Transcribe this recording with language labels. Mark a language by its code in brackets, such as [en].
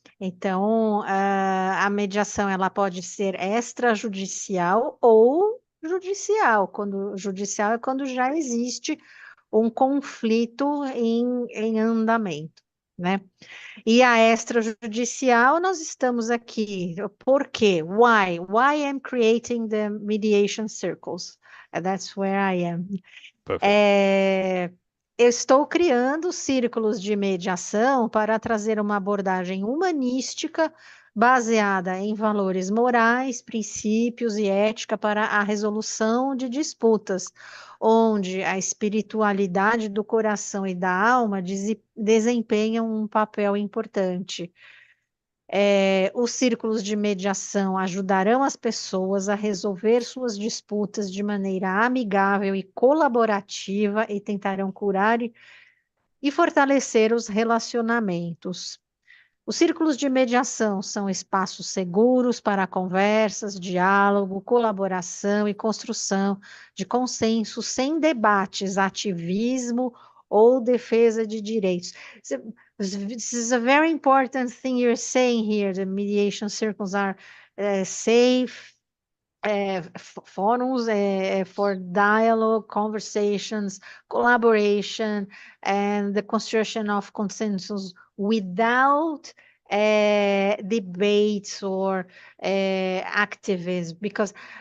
[pt] Então, a mediação ela pode ser extrajudicial ou judicial. Quando judicial é quando já existe um conflito em andamento, né? E a extrajudicial, nós estamos aqui. Por quê? [en] Why? Why I'm creating the mediation circles? That's where I am. Perfect. [pt] Eu estou criando círculos de mediação para trazer uma abordagem humanística baseada em valores morais, princípios e ética para a resolução de disputas, onde a espiritualidade do coração e da alma desempenham um papel importante. Os círculos de mediação ajudarão as pessoas a resolver suas disputas de maneira amigável e colaborativa e tentarão curar e fortalecer os relacionamentos. Os círculos de mediação são espaços seguros para conversas, diálogo, colaboração e construção de consenso sem debates, ativismo ou defesa de direitos. [en] This is a very important thing you're saying here. The mediation circles are safe forums for dialogue, conversations, collaboration, and the construction of consensus without debates or activism, because